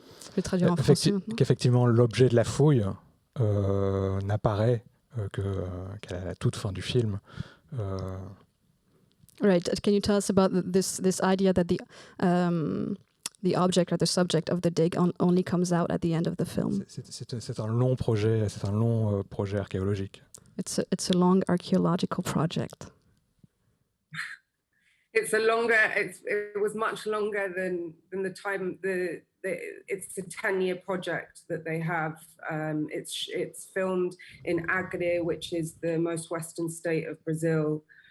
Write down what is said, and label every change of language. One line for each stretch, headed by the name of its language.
French: Je vais traduire en français maintenant. qu'effectivement l'objet de la fouille n'apparaît qu'à la toute fin du film.
English: Right. Can you tell us about this idea that the object or the subject of the dig only comes out at the end of the film?
French: C'est un long projet, archéologique.
English: It's a long archaeological project. It was much longer than the time. It's a 10-year project that they have. It's filmed in Acre, which is the most western state of Brazil.